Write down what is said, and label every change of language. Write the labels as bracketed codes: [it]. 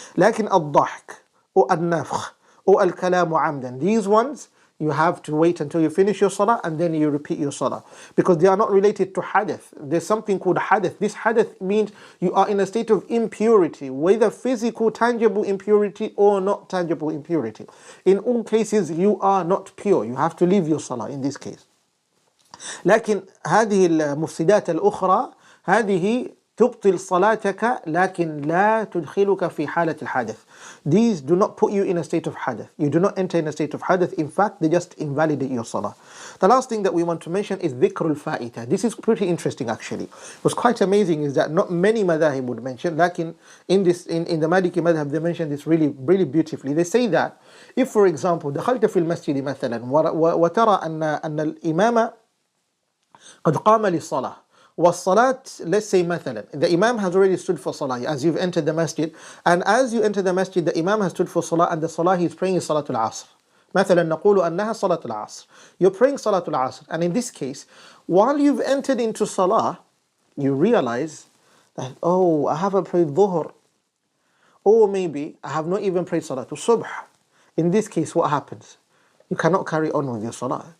[ar] Lakin [en] al-dahk, or al-nafkh, or al-kalamu amdan, these ones, you have to wait until you finish your salah and then you repeat your salah, because they are not related to hadath. There's something called hadath. This hadath means you are in a state of impurity, whether physical, tangible impurity or not tangible impurity. In all cases, you are not pure. You have to leave your salah in this case. [ar] لكن هذه المفسدات الأخرى هذه تبطل صلاتك لكن لا تدخلك في حالة الحدث. [en] These do not put you in a state of hadath. You do not enter in a state of hadath. In fact, they just invalidate your salah. The last thing that we want to mention is dhikr al-fa'ita. This is pretty interesting actually. What's quite amazing is that not many madhahib would mention, [ar] lakin [en] in the Maliki madhab they mention this really beautifully. They say that if, for example, [ar] دخلت في المسجد مثلا وترى أن الإمام قد قام للصلاة والصلاة, [en] let's say [ar] مثلا, [en] the imam has already stood for salah as you've entered the masjid, and as you enter the masjid the imam has stood for salah, and the salah he is praying is salatul asr. [ar] مثلا نقول أنها صلاة العصر. [en] You're praying salatul asr, and in this case, while you've entered into salah, you realize that, oh, I haven't prayed dhuhr, or maybe I have not even prayed salatul subh. In this case, what happens? You cannot carry on with your salah.